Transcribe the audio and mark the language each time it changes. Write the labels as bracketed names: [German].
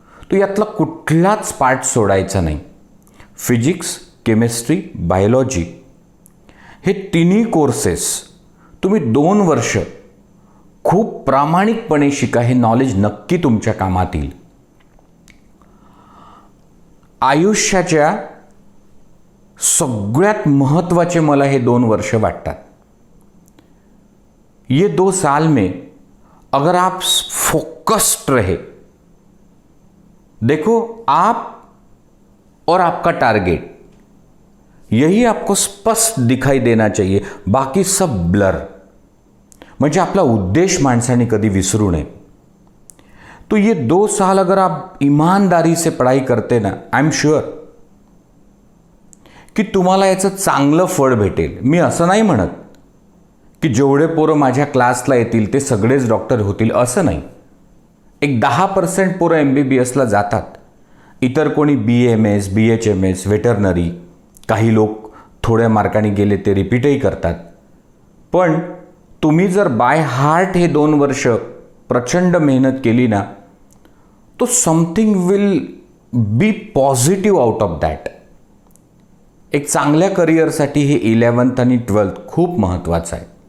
[Marathi] तो यातला कुठलाच पार्ट सोडायचा नाही. फिजिक्स, केमिस्ट्री, बायोलॉजी हे तिन्ही कोर्सेस तुम्ही 2 वर्ष खूप प्रामाणिकपणे शिका. हे नॉलेज नक्की तुमच्या कामात येईल. आयुष्याच्या सगळ्यात महत्त्वाचे मला हे 2 वर्ष वाटतात. [Hindi] ये 2 साल में अगर आप फोकस्ड रहे, देखो आप और आपका टारगेट यही आपको स्पष्ट दिखाई देना चाहिए, बाकी सब ब्लर. [Marathi] म्हणजे आपला उद्देश माणसाने कधी विसरू नये. [Hindi] तो ये 2 साल अगर आप ईमानदारी से पढ़ाई करते ना, [English] I am sure [Hindi] की [Marathi] तुम्हाला याचं चांगलं फळ भेटेल. मी असं नाही म्हणत की जेवढे पोरं माझ्या क्लासला येतील ते सगळेच डॉक्टर होतील, असं नाही. एक 10% पोरं MBBSला जातात. इतर कोणी BAMS, BHMS, वेटरनरी, काही लोक थोड्या मार्काने गेले ते रिपीटही करतात. पण तुम्ही जर बाय हार्ट हे 2 वर्ष प्रचंड मेहनत केली ना, तो [English] Something will be positive out of that. [Marathi] एक चांगल्या करिअरसाठी हे 11th आणि 12th खूप महत्त्वाचं आहे.